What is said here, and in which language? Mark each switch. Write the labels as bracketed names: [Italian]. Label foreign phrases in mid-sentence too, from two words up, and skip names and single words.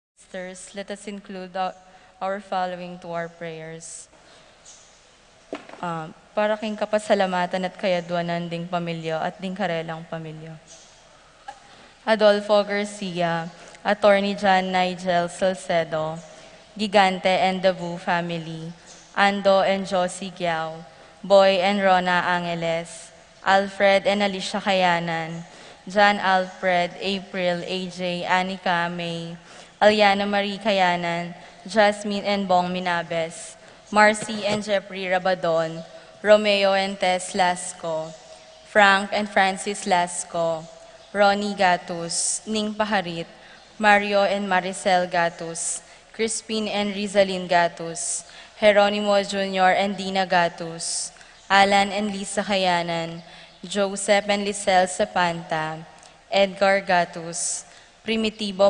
[English] sisters, let us include our following to our prayers. [Pampanga] Para king kapasalamatan at kayadwanan ding pamilya at ding karelang pamilya. Adolfo Garcia, Attorney John Nigel Salcedo, Gigante and Davu family, Ando and Josie Giao, Boy and Rona Angeles, Alfred and Alicia Kayanan, John Alfred, April, AJ, Anika, May, Aliana Marie Kayanan, Jasmine and Bong Minabes, Marcy and Jeffrey Rabadon, Romeo and Tess Lasco, Frank and Francis Lasco, Ronnie Gatus, Ning Paharit, Mario and Maricel Gatus, Crispin and Rizalyn Gatus, Jeronimo Jr. and Dina Gatus, Alan and Lisa Kayanan, Joseph and Lisel Sapanta, Edgar Gatus, Primitivo